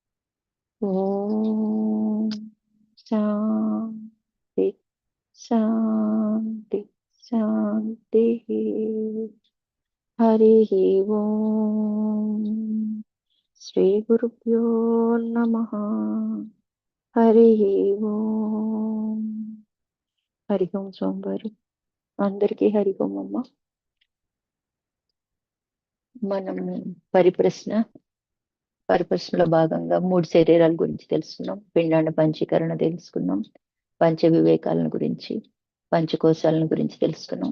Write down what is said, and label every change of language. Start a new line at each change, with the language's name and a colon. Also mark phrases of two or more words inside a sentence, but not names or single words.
Sanskrit: ॐ शान्ति शान्ति शान्तिः। हरिः ओम्। श्रीगुरुभ्यो नमः। हरिः ओम्। हरि ओम्
Telugu: సోమవారం అందరికీ హరి ఓం అమ్మ. మనం పరిప్రశ్నలో భాగంగా 3 శరీరాల గురించి తెలుసుకున్నాం. పిండాండ పంచీకరణ తెలుసుకున్నాం. పంచ వివేకాలను గురించి, పంచకోశాలను గురించి తెలుసుకున్నాం.